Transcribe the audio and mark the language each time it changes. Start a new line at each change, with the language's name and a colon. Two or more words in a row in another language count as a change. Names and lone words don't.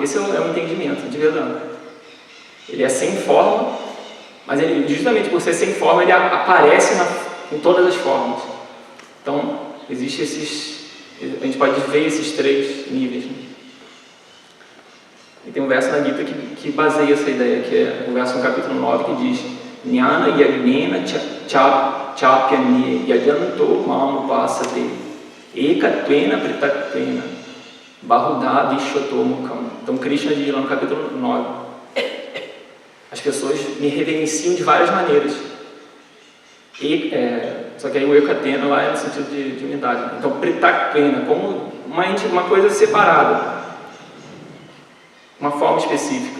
Portuguese: Esse é o entendimento de Vedanta. Ele é sem forma, mas ele, justamente por ser sem forma, ele aparece em todas as formas. Então, existe a gente pode ver esses três níveis. Né? E tem um verso na Gita que baseia essa ideia, que é o verso no capítulo 9, que diz:
Sanskrit: Jnana yagnena chapyanye yajanto mam upasate ekatvena pritatvena bahuda vishwato mukham.
Portuguese: Então Krishna diz lá no capítulo 9: as pessoas me reverenciam de várias maneiras. Só que aí o ekatena lá é no sentido de unidade. Então pritatvena, como uma coisa separada, uma forma específica.